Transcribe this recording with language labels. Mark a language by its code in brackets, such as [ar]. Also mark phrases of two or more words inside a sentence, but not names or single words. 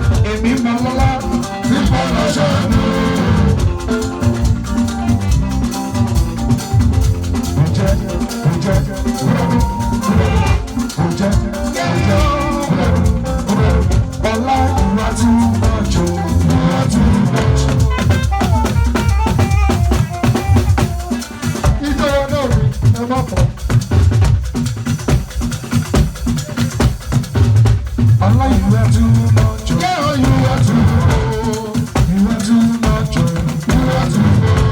[yo] Èmi mo lọ́lá, bí mo lọ ṣàánú. Mo jẹ́ Kò jẹ́, kò jẹ́, kò jẹ́. Ọlá, [en] you are too much, oh, you are too much. [yo] Ijó náà mi, ẹ má fọ. Ọlá, [en] you are too much, oh. Yeah, you are too much, oh. You are too much, oh. You are too much.